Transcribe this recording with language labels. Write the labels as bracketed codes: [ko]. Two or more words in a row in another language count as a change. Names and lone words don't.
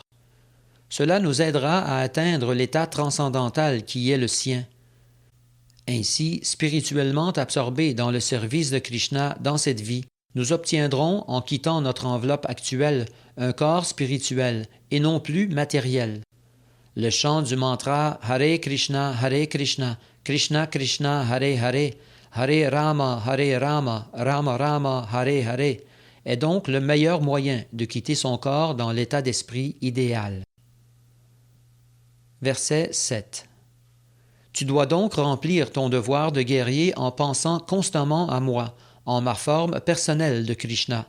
[fr] Cela nous aidera à atteindre l'état transcendantal qui est le sien. Ainsi, spirituellement absorbés dans le service de Krishna dans cette vie, nous obtiendrons, en quittant notre enveloppe actuelle, un corps spirituel et non plus matériel. Le chant du mantra [sa] Hare Krishna, Krishna Krishna, Hare Hare, Hare Rama, Rama Rama, Hare Hare, [fr] est donc le meilleur moyen de quitter son corps dans l'état d'esprit idéal. Verset 7. Tu dois donc remplir ton devoir de guerrier en pensant constamment à moi, en ma forme personnelle de Krishna.